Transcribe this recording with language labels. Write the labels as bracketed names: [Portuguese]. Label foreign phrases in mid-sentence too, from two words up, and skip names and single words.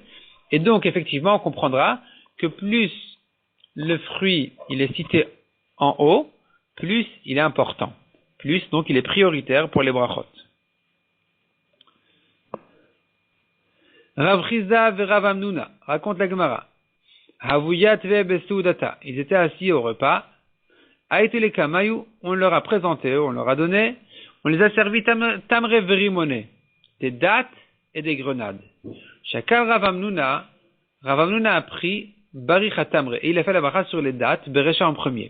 [French] Et donc, effectivement, on comprendra que plus le fruit, il est cité en haut, plus il est important. Plus, donc, il est prioritaire pour les brachot. Rav Chizda ve Rav Amnuna, raconte la Gemara. [Aramaic] Havuyat ve besoudata. [French] Ils étaient assis au repas. [Aramaic] Aïtele kamayu, [French] on leur a présenté, on leur a donné, on les a servi [Aramaic] tamre verimone, [French] des dattes et des grenades. Chacun Rav Amnuna a pris [Aramaic] Barich Tamre, [French] et il a fait la bracha sur les dates, Berecha en premier.